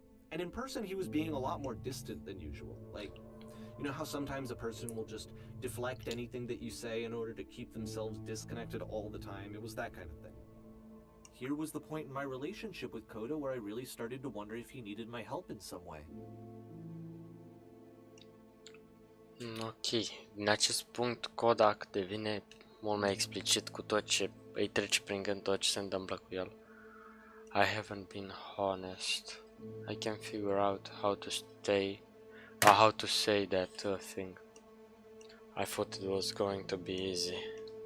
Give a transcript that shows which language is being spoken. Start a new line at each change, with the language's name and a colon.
English: And in person, he was being a lot more distant than usual. Like, you know how sometimes a person will just deflect anything that you say in order to keep themselves disconnected all the time? It was that kind of thing. Here was the point in my relationship with COTA where I really started to wonder if he needed my help in some way.
Romanian: Ok, din acest punct Kodak devine mult mai explicit cu tot ce îi trece prin gând, tot ce se întâmplă cu el.
English: I haven't been honest. I can figure out how to say that thing. I thought it was going to be easy.